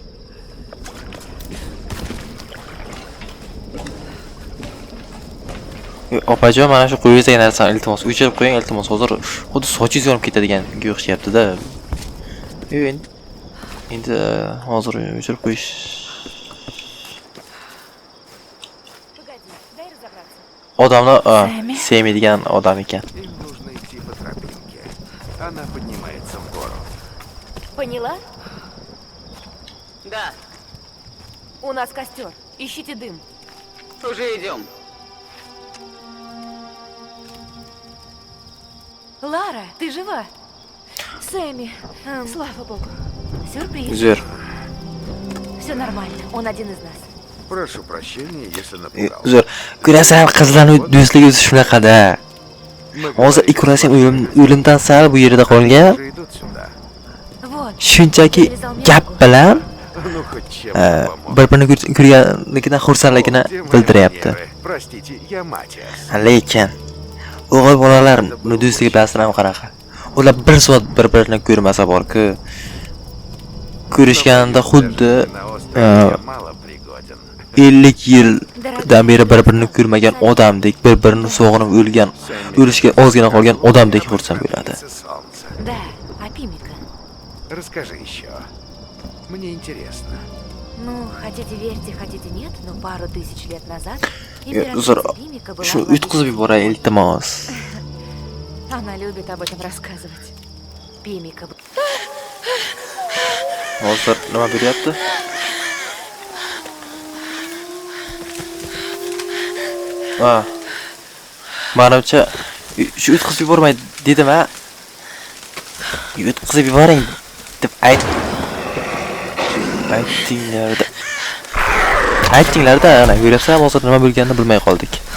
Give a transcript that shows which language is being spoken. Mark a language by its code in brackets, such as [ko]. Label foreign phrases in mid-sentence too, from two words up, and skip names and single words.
[uz] Opajon, mana shu qo'yilgan narsani iltimos o'chirib qo'ying, iltimos. Hozir xuddi sochingiz yonib ketadiganga o'xshayapti-da. Endi hozir o'chirib qo'yish. Odamlar sevmaydigan odam ekan. [ru] Им нужно идти по тропинке. Она поднимается в гору. Поняла? Да. У нас костер. Ищите дым. Уже идем. Лара, ты жива? Сэмми, слава богу. Сюрприз. [uz] Zo'r. [ru] Все нормально. Он один из нас. Прошу прощения, если напугал. [uz] Zo'r. Ko'rasan, qizlarning do'stligi o'zi shunaqada. Hozir ikkalasi o'limdan sal bu yerda qolgan. [ru] Уже идут сюда. Вот. [uz] Shunchaki gap bilan [ru] Ну хоть чем-то помог. [uz] bir-birini ko'rganligidan xursandligini bildiryapti. [ru] Простите, я Матиас. [uz] Lekin o'g'il bolalar do'stligi bilan ham qanaqa? Ular bir soat bir-birini ko'rmasa bor-ku. Ko'rishganda xuddi [ru] На острове я мало пригоден. [uz] 50 yildan beri bir-birini ko'rmagan odamdek, bir-birini sog'inib o'lishga ozgina qolgan odamdek xursand bo'ladi. [ru] Солнце. Да, Апимика. Расскажи еще. Мне интересно. Ну, хотите верьте, хотите нет, но пару тысяч лет назад [uz] Uzr, [ru] императрица Пимика была [uz] shu [ru] владычицей. [uz] yutqizib yuboray iltimos. [ru] Она любит об этом рассказывать. Пимика. [uz] Hozir nima beryapti? Ha. Menimcha shu yutqizib yubormay dedim-a. Yutqizib yuboring deb aytinglarda ana ko'ryapsan, hozir nima bo'lganini bilmay qoldik.